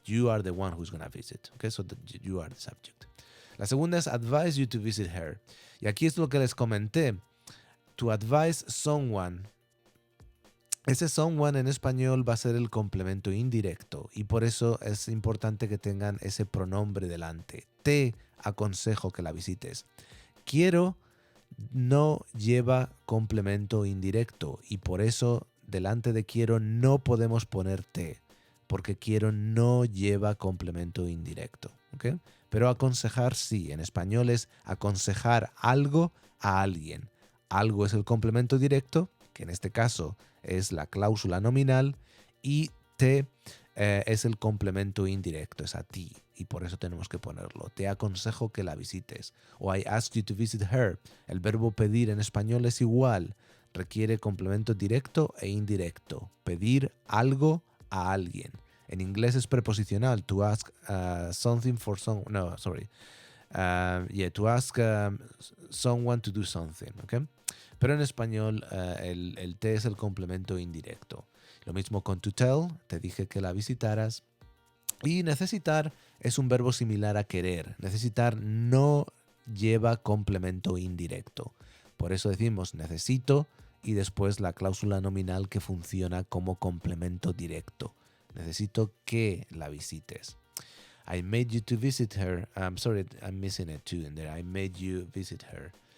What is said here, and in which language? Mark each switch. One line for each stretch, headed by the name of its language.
English: You are the one who's going to visit. Okay, so you are the subject.
Spanish: La segunda es
English: advise you to visit her.
Spanish: Y aquí es lo que les comenté.
English: To advise someone.
Spanish: Ese someone en español va a ser el complemento indirecto y por eso es importante que tengan ese pronombre delante. Te aconsejo que la visites. Quiero no lleva complemento indirecto y por eso delante de quiero no podemos poner te, porque quiero no lleva complemento indirecto. ¿Okay? Pero aconsejar sí, en español es aconsejar algo a alguien. Algo es el complemento directo, que en este caso es la cláusula nominal, y te es el complemento indirecto, es a ti, y por eso tenemos que ponerlo. Te aconsejo que la visites. O
English: I ask you to visit her.
Spanish: El verbo pedir en español es igual. Requiere complemento directo e indirecto. Pedir algo a alguien. En inglés es preposicional.
English: To ask something for someone. No, sorry. To ask someone to do something. ¿Okay?
Spanish: Pero en español el te es el complemento indirecto. Lo mismo con
English: to tell.
Spanish: Te dije que la visitaras. Y necesitar es un verbo similar a querer. Necesitar no lleva complemento indirecto. Por eso decimos necesito y después la cláusula nominal que funciona como complemento directo. Necesito que la visites.
English: I made you to visit her. I'm sorry, I'm missing it too in there. I made you visit her.